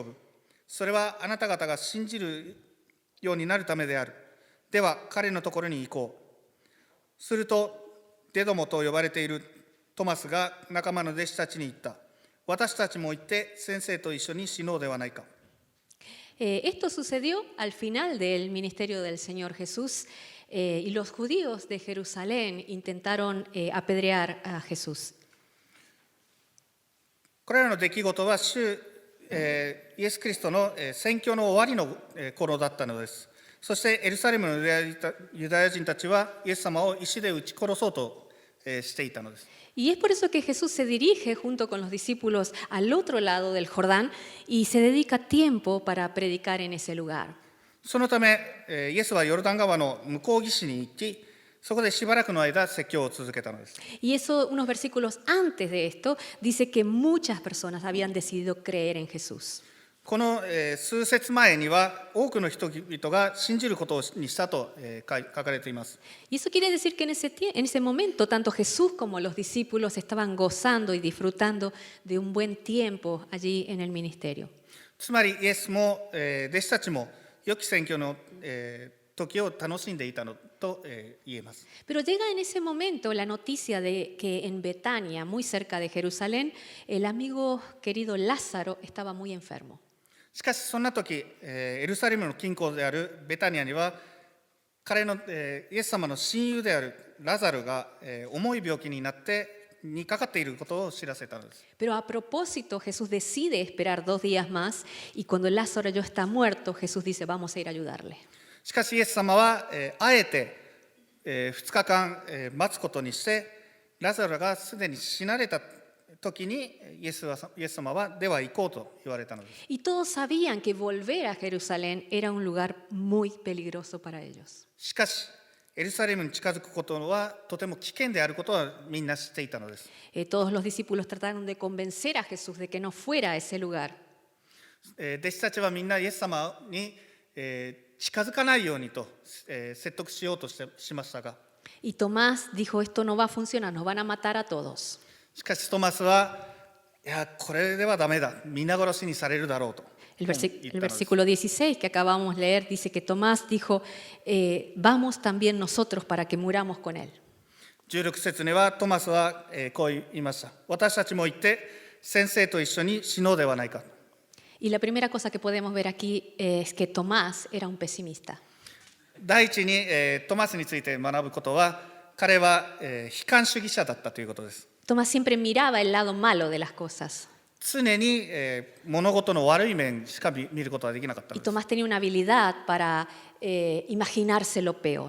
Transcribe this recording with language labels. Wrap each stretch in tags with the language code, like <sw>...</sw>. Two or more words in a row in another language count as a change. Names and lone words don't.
<ja>それはあなた方が信じるようになるためである。では彼のところに行こう。するとデドモと呼ばれているトマスが仲間の弟子たちに言った。私たちも行って先生と一緒に死のうではないか。</ja> <es>Esto sucedió al final del ministerio del Señor Jesús y los judíos de Jerusalén intentaron apedrear a Jesús.</es> <ja>これらの出来事はイエス・キリストの宣教の終わりの頃だったのです。そしてエルサレムのユダヤ人たちはイエス様を石で撃ち殺そうとしていたのです。</ja> <es>Y es por eso que Jesús se dirige junto con los discípulos al otro lado del Jordán y se dedica tiempo para predicar en ese lugar.</es> <ja>そのためイエスはヨルダン川の向こう岸に行き、そこでしばらくの間説教を続けたのです。</ja> <es>Y eso, unos versículos antes de esto, dice que muchas personas habían decidido creer en Jesús.</es> <ja>この数節前には多くの人々が信じることにしたと書かれています。</ja> <es>Y eso quiere decir que en ese momento tanto Jesús como los discípulos estaban gozando y disfrutando de un buen tiempo allí en el ministerio.</es> <ja>つまりイエスも弟子たちも良き宣教の時を楽しんでいたのと言えます。</ja> <es>Pero llega en ese momento la noticia de que en Betania, muy cerca de Jerusalén, el amigo querido Lázaro estaba muy enfermo.</es> <ja>しかしそんな時、エルサレムの近郊であるベタニアには彼のイエス様の親友であるラザルが重い病気にかかっていることを知らせたのです。</ja> <es>Pero a propósito, Jesús decide esperar 2 días más y cuando Lázaro ya está muerto, Jesús dice, vamos a ir a ayudarle.</es> <ja>しかしイエス様はあえて2日間待つことにして、ラザルがすでに死なれた時にイエス様はでは行こうと言われたのです。</ja> <es>Y todos sabían que volver a Jerusalén era un lugar muy peligroso para ellos.</es> <ja>しかしエルサレムに近づくことはとても危険であることはみんな知っていたのです。</ja> <es>Todos los discípulos trataron de convencer a Jesús de que no fuera a ese lugar.</es> <ja>弟子たちはみんなイエス様に近づかないようにと説得しようとしましたが、</ja> <es>Y Tomás dijo, esto no va a funcionar, nos van a matar a todos.</es> <ja>しかしトマスは、いや、これではダメだ、皆殺しにされるだろうと。</ja> <es>El</es> <ja>言ったのです。</ja> <es>versículo 16 que acabamos de leer dice que Tomás dijo, vamos también nosotros para que muramos con él.</es> <ja>16 節にはトマスはこう言いました。私たちも行って先生と一緒に死のうではないか。</ja> <es>Y la primera cosa que podemos ver aquí es que Tomás era un pesimista.</es> <ja>第一にトマスについて学ぶことは、彼は悲観主義者だったということです。</ja> <es>Tomás siempre miraba el lado malo de las cosas.</es> <ja>常に物事の悪い面しか見ることができなかった</ja> <es>Y</es> <ja>のです。</ja> <es>Tomás tenía una habilidad para imaginarse lo peor.</es>